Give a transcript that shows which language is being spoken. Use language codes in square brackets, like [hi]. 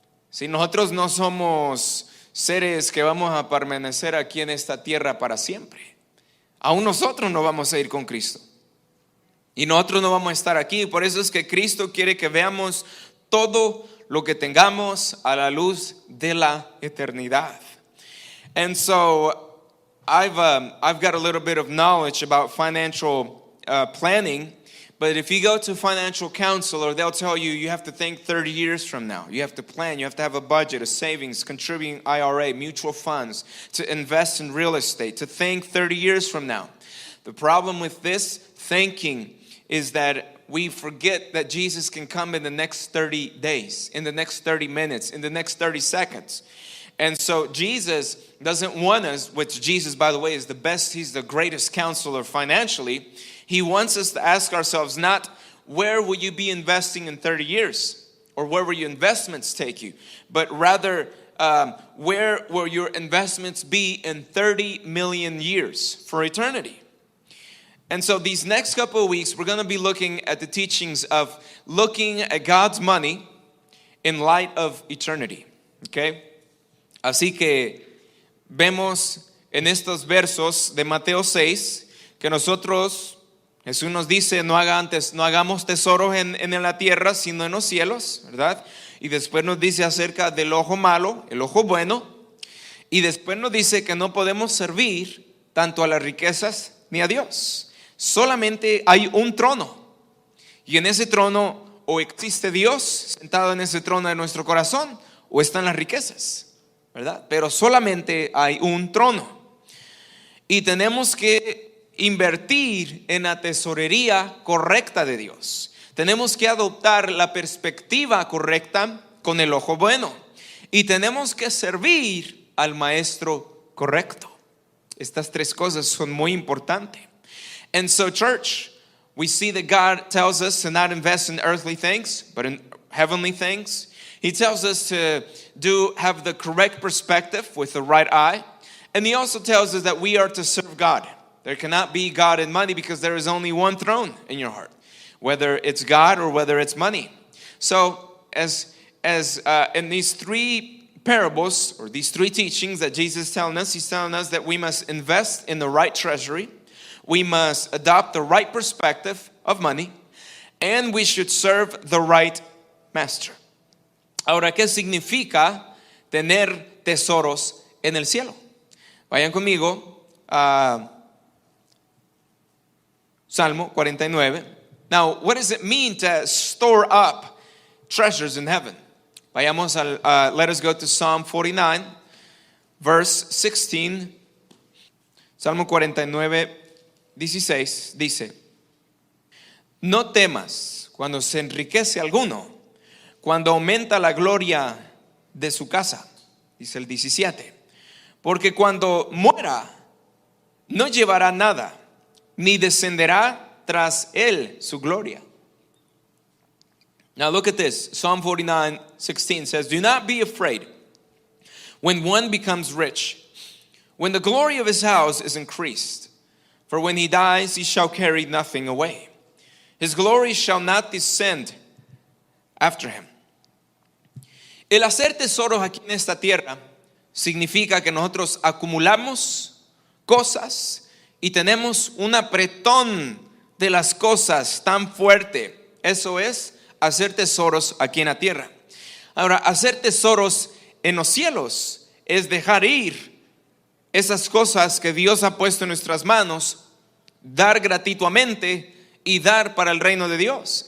[es] Si nosotros no somos seres que vamos a permanecer aquí en esta tierra para siempre, aún nosotros no vamos a ir con Cristo. Y nosotros no vamos a estar aquí. Por eso es que Cristo quiere que veamos todo lo que tengamos a la luz de la eternidad. [en] And so I've got a little bit of knowledge about financial planning. But if you go to a financial counselor, they'll tell you you have to think 30 years from now. You have to plan. You have to have a budget, a savings, contributing IRA, mutual funds, to invest in real estate, to think 30 years from now. The problem with this thinking is that we forget that Jesus can come in the next 30 days, in the next 30 minutes, in the next 30 seconds. And so Jesus doesn't want us, which Jesus, by the way, is the best, he's the greatest counselor financially. He wants us to ask ourselves not where will you be investing in 30 years or where will your investments take you, but rather where will your investments be in 30 million years for eternity. And so these next couple of weeks, we're going to be looking at the teachings of looking at God's money in light of eternity. Okay? [es] Así que vemos en estos versos de Mateo 6 que nosotros, Jesús nos dice, no hagamos tesoros en la tierra, sino en los cielos, ¿verdad? Y después nos dice acerca del ojo malo, el ojo bueno. Y después nos dice que no podemos servir tanto a las riquezas ni a Dios. Solamente hay un trono. Y en ese trono o existe Dios sentado en ese trono de nuestro corazón o están las riquezas, ¿verdad? Pero solamente hay un trono. Y tenemos que invertir en la tesorería correcta de Dios. Tenemos que adoptar la perspectiva correcta con el ojo bueno. Y tenemos que servir al maestro correcto. Estas tres cosas son muy importantes. [en] And so, church, we see that God tells us to not invest in earthly things, but in heavenly things. He tells us to have the correct perspective with the right eye. And he also tells us that we are to serve God. There cannot be God and money because there is only one throne in your heart, whether it's God or whether it's money. So, as in these three parables, or these three teachings that Jesus is telling us, he's telling us that we must invest in the right treasury. We must adopt the right perspective of money, and we should serve the right master. [es] Ahora, ¿qué significa tener tesoros en el cielo? Vayan conmigo a Salmo 49. [en] Now, what does it mean to store up treasures in heaven? [es] Vayamos [en] let us go to Psalm 49, verse 16. [es] Salmo 49, 16 dice: no temas cuando se enriquece alguno, cuando aumenta la gloria de su casa, dice el 17, porque cuando muera no llevará nada, ni descenderá tras él su gloria. [en] Now look at this. Psalm 49:16 says, do not be afraid when one becomes rich, when the glory of his house is increased. For when he dies, he shall carry nothing away. His glory shall not descend after him. [es] El hacer tesoros aquí en esta tierra significa que nosotros acumulamos cosas y tenemos un apretón de las cosas tan fuerte. Eso es hacer tesoros aquí en la tierra. Ahora, hacer tesoros en los cielos es dejar ir esas cosas que Dios ha puesto en nuestras manos, dar gratuitamente y dar para el reino de Dios.